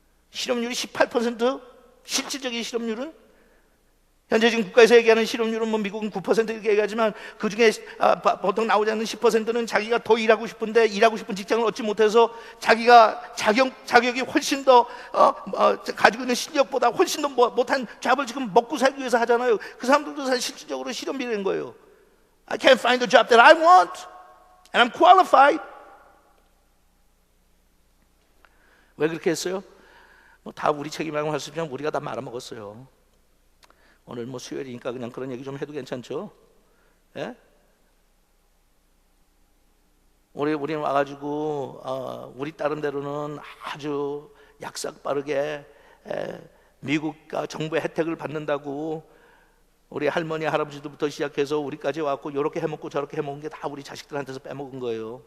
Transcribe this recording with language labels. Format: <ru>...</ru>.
<ko>실업률이 18%? 실질적인 실업률은? 현재 지금 국가에서 얘기하는 실업률은 뭐 미국은 9% 이렇게 얘기하지만 그 중에 보통 나오지 않는 10%는 자기가 더 일하고 싶은데 일하고 싶은 직장을 얻지 못해서 자기가 자격이 훨씬 더 가지고 있는 실력보다 훨씬 더 못한 잡을 지금 먹고 살기 위해서 하잖아요. 그 사람들도 사실 실질적으로 실업이라는 거예요.</ko> <en>I can't find the job that I want and I'm qualified.</en> <ko>왜 그렇게 했어요? 뭐 다 우리 책임이라고 할 수 있지만 우리가 다 말아먹었어요. 오늘 뭐 수요일이니까 그냥 그런 얘기 좀 해도 괜찮죠? 예? 우리는 와가지고 우리 다른데로는 아주 약삭 빠르게 미국과 정부의 혜택을 받는다고 우리 할머니 할아버지들부터 시작해서 우리까지 와갖고 이렇게 해먹고 저렇게 해먹은 게 다 우리 자식들한테서 빼먹은 거예요.</ko>